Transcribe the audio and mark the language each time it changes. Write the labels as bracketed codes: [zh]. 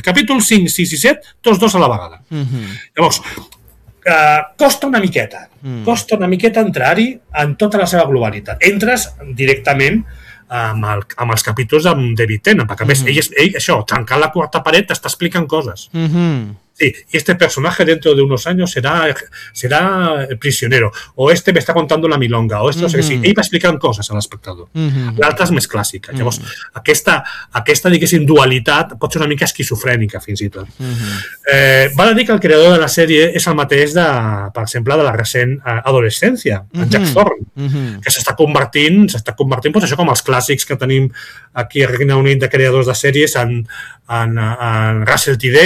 [ca] Capítol 5, 6 i 7, tots dos a la vegada. Llavors, costa una miqueta. Costa una miqueta entrar-hi en tota la seva globalitat. Entres directament amb els capítols amb David Tennant, perquè a més ell, això, trencant la quarta paret, t'està explicant coses. [es] Sí, y este personaje dentro de unos años será prisionero, o este me está contando la milonga, o esto, o sea, sí, [ca] ell va explicant coses a l'espectador. L'altra és més clàssica. Llavors, aquesta diguéssim dualitat pot ser una mica esquizofrènica fins i tot. Val a dir que el creador de la sèrie és el mateix de, per exemple, de la recent Adolescència, en Jack Thorne, que s'està convertint doncs, això com els clàssics que tenim aquí a Regne Unit de creadors de sèries en Russell T.